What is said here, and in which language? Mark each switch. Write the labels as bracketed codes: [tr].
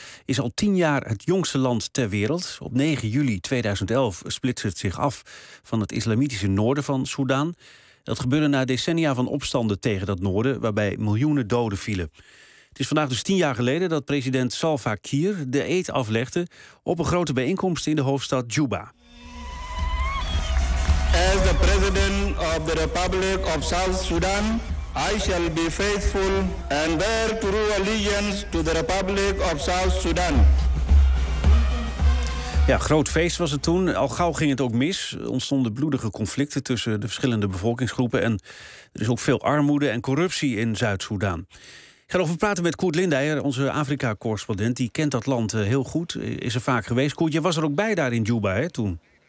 [nl] Is al 10 jaar het jongste land ter wereld. Op 9 juli 2011 splitst het zich af van het islamitische noorden van Soedan. Dat gebeurde na decennia van opstanden tegen dat noorden, waarbij miljoenen doden vielen. Het is vandaag dus 10 jaar geleden dat president Salva Kiir de eed aflegde op een grote bijeenkomst in de hoofdstad Juba. [en] As the president of the Republic of South Sudan, I shall be faithful and bear true allegiance to the Republic of South Sudan. [nl] Ja, groot feest was het toen. Al gauw ging het ook mis. Er ontstonden bloedige conflicten tussen de verschillende bevolkingsgroepen. En er is ook veel armoede en corruptie in Zuid-Soedan. Ik ga erover praten met Koert Lindeyer, onze Afrika-correspondent. Die kent dat land heel goed, is er vaak geweest. Koert, jij was er ook bij daar in Juba, hè, toen?